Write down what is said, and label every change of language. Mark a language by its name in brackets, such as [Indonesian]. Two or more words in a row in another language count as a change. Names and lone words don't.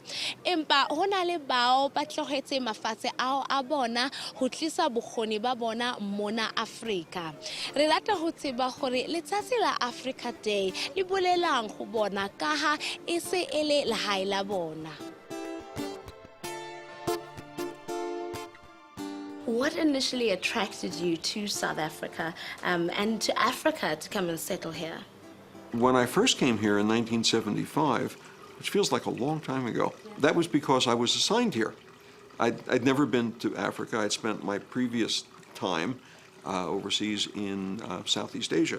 [Southern Sotho] Empa hona le bao ba tlohetse mafatshe ao a bona ho tlisa bokgoni ba bona mona Afrika. Re rata ho tseba gore letsatsi la Africa Day le bolelang ho bona ka ha e se e le lehae la bona. [English] What initially attracted you to South Africa and to Africa to come and settle here? When I first came here in 1975, which feels like a long time ago, that was because I was assigned here. I'd never been to Africa. I'd spent my previous time overseas in Southeast Asia.